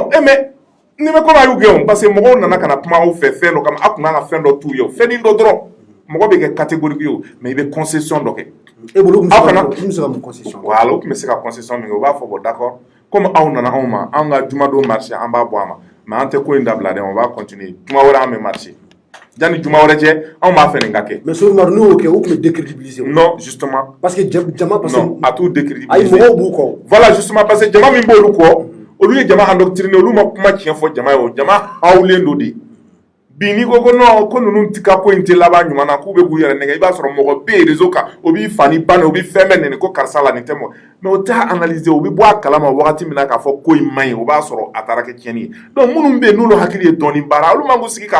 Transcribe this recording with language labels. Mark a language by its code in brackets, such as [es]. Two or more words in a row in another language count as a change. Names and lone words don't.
[fr] non mais [bm] ni me ko ma yu ge [fr] parce que [bm] mɔgɔw nana kana kuma aw fɛ fɛn dɔ kama a kun kan ka fɛn dɔ t'u ye fɛn dɔ dɔrɔn mɔgɔ bɛ kɛ catégorie ye mais i bɛ concession dɔ kɛ e bolo kun kana se ka mun concession voilà o kun bɛ se ka concession min kɛ o b'a fɔ [fr] bon d'accord comme [bm] aw nana anw ma an ka jumadon marché an b'a bɔ a ma mais an tɛ ko in dabila dɛ [fr] on va continuer [bm] juma wɛrɛ an bɛ marché jani juma wɛrɛ cɛ anw b'a fɛ nin ka kɛ mais so n'o y'o kɛ o kun bɛ décrédibiliser [fr] non justement parce que jama parce que [bm] non a t'u décrédibiliser ayi mɔgɔw b'u kɔ [fr] voilà justement parce que [bm] jama min b'olu kɔ olu ye jama endoctriner olu ma kuma tiɲɛ fɔ jama ye o jama hawulen do de bi n'i ko ko non ko ninnu ti ka ko in tɛ laban ɲuman na k'u bɛ k'u yɛrɛ nɛgɛ i b'a sɔrɔ mɔgɔ bɛ yen réseau kan o b'i fa ni ba ni o bɛ fɛn bɛɛ nɛni ko karisa la nin tɛ mɔ mais o t'a analyser o bɛ bɔ a kalama wagati min na k'a fɔ ko in man ɲi o b'a sɔrɔ a taara kɛ tiɲɛni ye donc minnu bɛ yen n'olu hakili ye dɔɔni baara olu man k'u sigi k'a